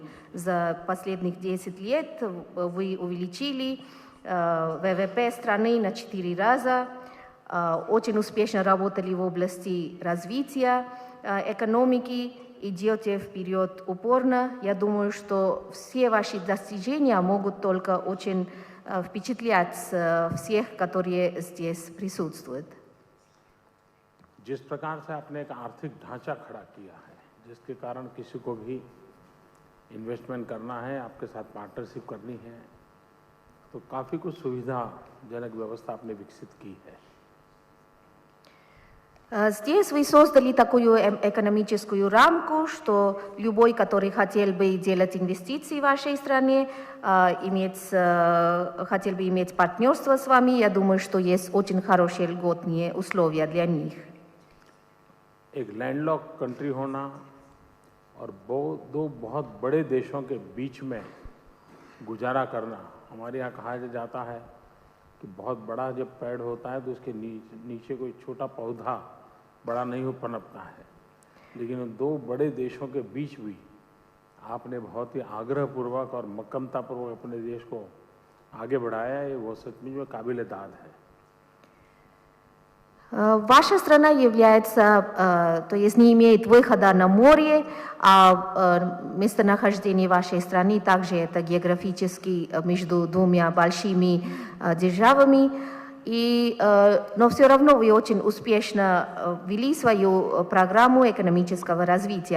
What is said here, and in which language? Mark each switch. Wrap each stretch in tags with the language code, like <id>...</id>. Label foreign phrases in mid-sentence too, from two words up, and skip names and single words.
<ru>За последних 10 лет вы увеличили ВВП страны на 4 раза, очень успешно работали в области развития экономики, идете вперед упорно. Я думаю, что все ваши достижения могут только очень впечатлять всех, которые здесь присутствуют.</ru> <hi>जिस प्रकार से आपने एक आर्थिक ढांचा खड़ा किया है, जिसके कारण किसी को भी इन्वेस्टमेंट करना है, आपके साथ पार्टनरशिप करनी है, तो काफ़ी कुछ सुविधाजनक व्यवस्था आपने विकसित की है।</hi> <ru>Здесь вы создали такую экономическую рамку, что любой, который хотел бы делать инвестиции в вашей стране, хотел бы иметь партнерство с вами, я думаю, что есть очень хорошие льготные условия для них.</ru> <hi>एक</hi> <en>landlock country</en> <hi>होना और दो बहुत बड़े देशों के बीच में गुजारा करना, हमारे यहाँ कहा जाता है कि बहुत बड़ा जब पेड़ होता है तो उसके नीचे कोई छोटा पौधा बड़ा नहीं पनपता है। लेकिन उन दो बड़े देशों के बीच भी आपने बहुत ही आग्रहपूर्वक और मक्कमतापूर्वक अपने देश को आगे बढ़ाया है, वो सचमुच में काबिल-ए-दाद है।</hi> <ru>Ваша страна является, то есть не имеет выхода на море, а местонахождение вашей страны также это географически между двумя большими державами. Но все равно вы очень успешно вели свою программу экономического развития.</ru>